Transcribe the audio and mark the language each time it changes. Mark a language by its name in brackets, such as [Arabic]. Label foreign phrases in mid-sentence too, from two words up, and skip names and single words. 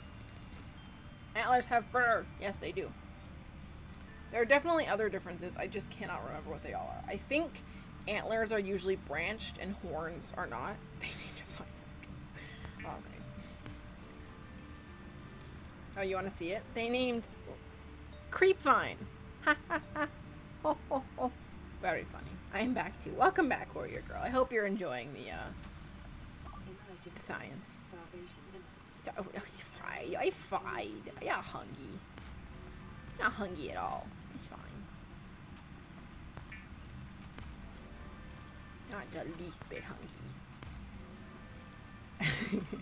[English] Antlers have fur. Yes, they do. There are definitely other differences. I just cannot remember what they all are. I think antlers are usually branched and horns are not. They need to find out. Okay. Oh, you want to see it? They named Creepvine. Ha ha ha. Ho ho ho. Very funny. I am back too. Welcome back, Warrior Girl. I hope you're enjoying the science. So, I fine. I'm not hungry. Not hungry at all. It's fine. Not the least bit hungry.